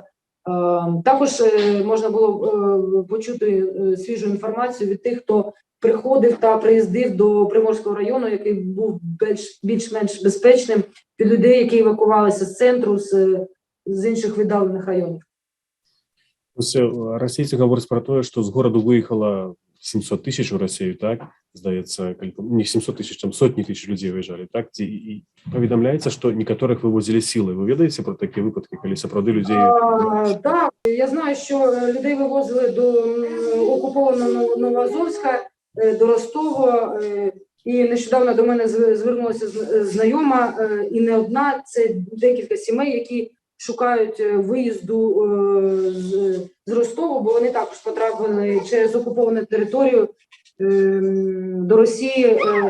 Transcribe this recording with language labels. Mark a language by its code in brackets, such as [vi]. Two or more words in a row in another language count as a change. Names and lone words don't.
[uk] Також можна було почути свіжу інформацію від тих, хто приходив та приїздив до Приморського району, який був більш-менш безпечним, від людей, які евакувалися з центру, з інших віддалених районів. [be] Расійцы гавораць пра тое, што з гораду выехала 700 тысяч у Расію, так? Здаецца, не 700 тысяч, там сотні тысяч людзей выязджалі, так? І паведамляецца, што некаторых вывозілі сілай. Вы ведаеце про такі випадки, калі сапраўды людзей... [uk] Так, я знаю, що людей вивозили до окупованого Новоазовська, до Ростова, і нещодавно до мене звернулася знайома, і не одна, це декілька сімей, які шукають виїзду з Ростова, бо вони також потрапили через окуповану територію до Росії.